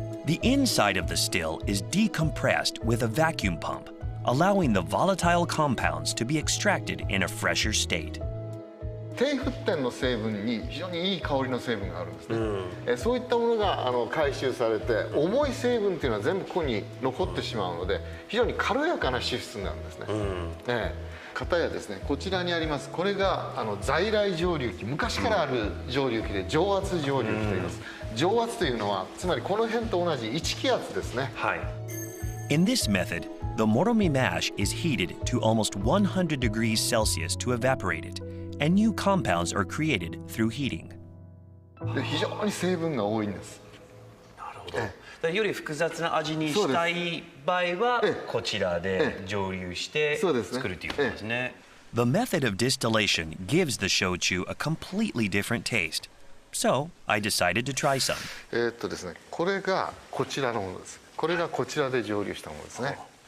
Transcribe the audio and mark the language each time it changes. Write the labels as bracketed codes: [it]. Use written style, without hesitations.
[en] The inside of the still is decompressed with a vacuum pump, allowing the volatile compounds to be extracted in a fresher state. [ja] 低沸点の成分に非常にいい香りの成分があるんですね。そういったものが回収されて、重い成分っていうのは全部ここに残ってしまうので、非常に軽やかな脂質になるんですね。片やですね、こちらにあります、これが在来蒸留機、昔からある蒸留機で蒸圧蒸留機と言います。蒸圧というのはつまりこの辺と同じ1気圧ですね。はい。 [en] In this method, the moromi mash is heated to almost 100 degrees Celsius to evaporate it, and new compounds are created through heating. [ja] で非常に成分が多いんです。なるほど。より複雑な味にしたい場合はこちらで蒸留して作るということですね。 [en] The method of distillation gives the shochu a completely different taste. So, I decided to try some. [ja] ですね、これがこちらのものです。これがこちらで蒸留したものですね。